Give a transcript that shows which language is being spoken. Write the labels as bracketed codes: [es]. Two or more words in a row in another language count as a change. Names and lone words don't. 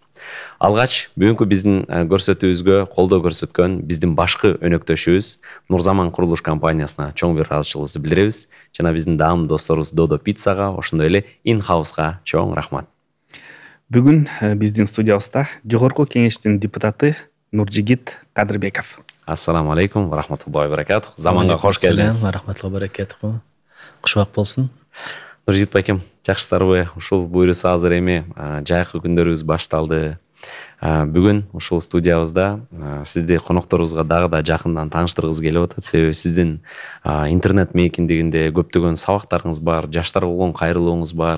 [ky] Алгач бүгүнкү биздин көрсөтүүбүзгө колдоо көрсөткөн биздин башкы өнөктөшүбүз Нурзаман курулуш компаниясына чоң бир ыраазычылыгыбызды билдиребиз. Жана биздин даам досторубуз Додо Пиццага, ошондой эле In-House'га чоң рахмат. Бүгүн биздин студиябызда жогорку кеңештин депутаты Нуржигит Кадырбеков. [ar] السلام عليكم ورحمة الله وبركاته. [ky] Заманга кош келдиңиз. [ar] ورحمة الله وبركاته. [ky] Кушбак болсун. Нуржигит байкем, жакшысыздарбы? Ушул буйруса азыр эми жайкы күндөрүбүз башталды. Бүгүн ушул студиябызда сизди конокторубузга дагы да жакындан тааныштыргыбыз келип атат. Себеби сиздин интернет мейкиндигинде көптөгөн сабактарыңыз бар, жаштарга болгон кайрылууңуз бар.